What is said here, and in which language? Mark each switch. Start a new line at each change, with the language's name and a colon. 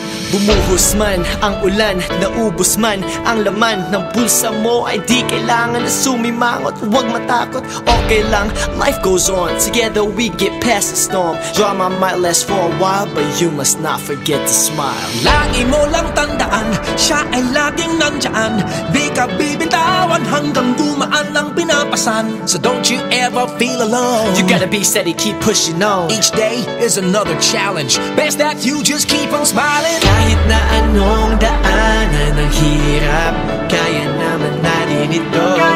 Filipino: Bumuhos man ang ulan, naubos man ang laman ng bulsa mo, ay di kailangan na sumimangot. Huwag matakot, okay lang,
English: life goes on. Together we get past the storm. Drama might last for a while, but you must not forget to smile.
Filipino: Lagi mo lang tandaan, siya ay laging nandyan. Di ka bibitawan hanggang dumaan ang pinapasan.
English: So don't you ever feel alone. You gotta be steady, keep pushing on. Each day is another challenge. Best that you just keep on smiling.
Filipino: Kahit na anong daanan ang hirap, kaya naman natin ito.